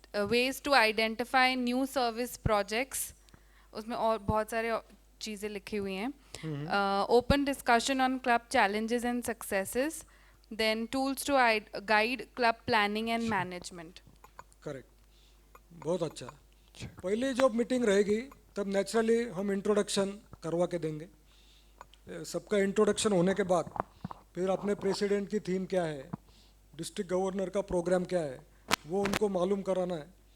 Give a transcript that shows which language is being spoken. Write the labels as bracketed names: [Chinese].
[English] ways to identify new service projects, [Hindi] उसमें और बहुत सारे चीज़ें लिखी हुई हैं। [English] Open discussion on club challenges and successes, then tools to guide club planning and management. [Hindi] Correct, बहुत अच्छा। पहली जब मीटिंग रहेगी तब नेचुरली हम इंट्रोडक्शन करवा के देंगे। सबका इंट्रोडक्शन होने के बाद फिर अपने प्रेसिडेंट की थीम क्या है, डिस्ट्रिक्ट गवर्नर का प्रोग्राम क्या है, वो उनको मालूम कराना है।